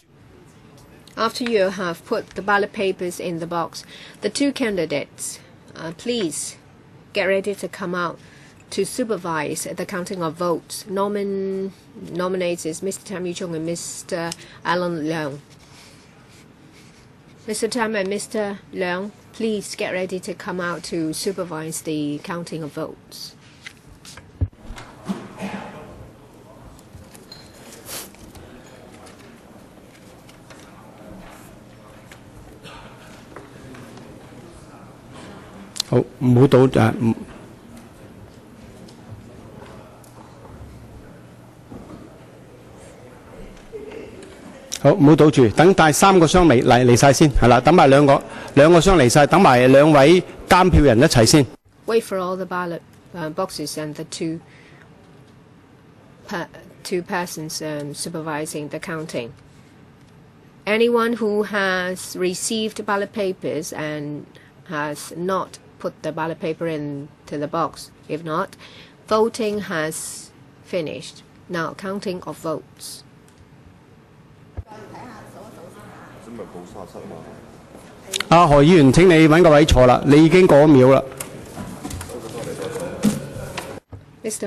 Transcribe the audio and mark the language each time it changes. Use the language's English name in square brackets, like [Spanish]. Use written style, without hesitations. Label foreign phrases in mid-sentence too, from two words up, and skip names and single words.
[English] After you have put the ballot papers in the box, the two candidates, please get ready to come out to supervise the counting of votes. Nominates is Mr. Tam Yu-chung and Mr. Alan Leung. Mr. Tam and Mr. Leung, please get ready to come out to supervise the counting of votes. [Cantonese] 好，唔好倒好，唔好倒住，等第三個箱嚟晒先，係啦，等埋兩個箱嚟晒，等埋兩位監票人一齊先。 [English] Wait for all the ballot boxes and the two persons supervising the counting. Anyone who has received ballot papers and has not put the ballot paper into the box. If not, voting has finished. Now counting of votes. [Cantonese] 何議員，請你揾個位坐啦，你已經過咗秒啦。 [English] Mr.